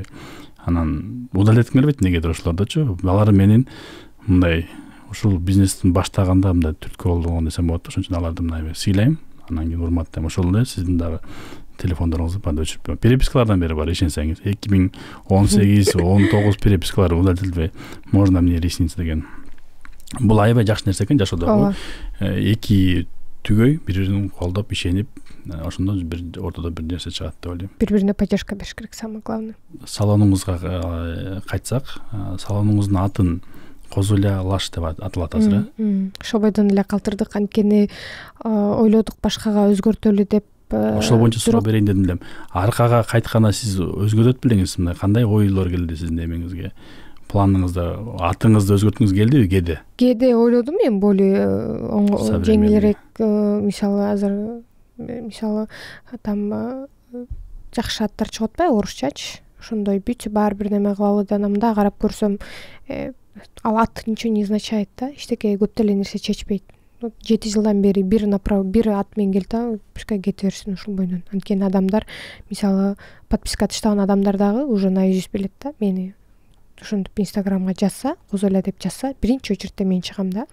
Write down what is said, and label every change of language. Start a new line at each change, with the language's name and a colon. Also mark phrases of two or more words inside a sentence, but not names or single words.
Kyrgyz: Анан удалить этким келбейт, негедир ошолордочу. Алар менин мындай ушул бизнестин баштаганда мындай түрткү болгон десем болот да, ошон үчүн аларды мындай сыйлайм, анан кийин урматтайм. Ошол эле сиздин дагы телефондоруңузду банда өчүрүп, перепискалардан бери бар, ишенсеңиз. 2018-19 перепискалар удалителбей,
Russian: можно мне ресницы деген.
Kyrgyz: Бул аябай жакшы нерсе экен жашоодо. Эки түгөй бири-бирин колдоп, ишенип, ошондо бир ортодо бир нерсе чыгат деп ойлойм. Бири-бирине поддержка бериш керек,
Russian: самое главное.
Kyrgyz: Салонуңузга кайтсак, салонуңуздун атын Козуля Лаш деп аталат азыр. Ошол бойдон эле калтырдык, анткени ойлодук башкага өзгөртөлү деп. Ошол боюнча суроо берейин дедим элем. Аркага кайтканда сиз өзгөрөт белеңиз, мындай кандай ойлор келди сиздин эмеңизге? Планыңызда атыңызды өзгөрткүңүз келдиби, кээде? Кээде ойлодум мен более жеңилирээк, мисалы азыр мисалы там жакшы аттар чыгып атпайбы, орусчачы? Ошондой бүт баары бир неме кылалы да, мында карап көрсөм, ал ат
Russian: ничего не означает
Kyrgyz: да, эчтеке көп деле нерсе чечпейт. 7 жылдан бери бир ат менен келди да, пускай кете берсин ушул бойдон. Анткени адамдар, мисалы, подписка таштаган адамдар дагы
Russian: уже наизусть
Kyrgyz: билет да мени. Ошентип инстаграмга жазса, Козоля деп жазса, биринчи очередте мен чыгам да.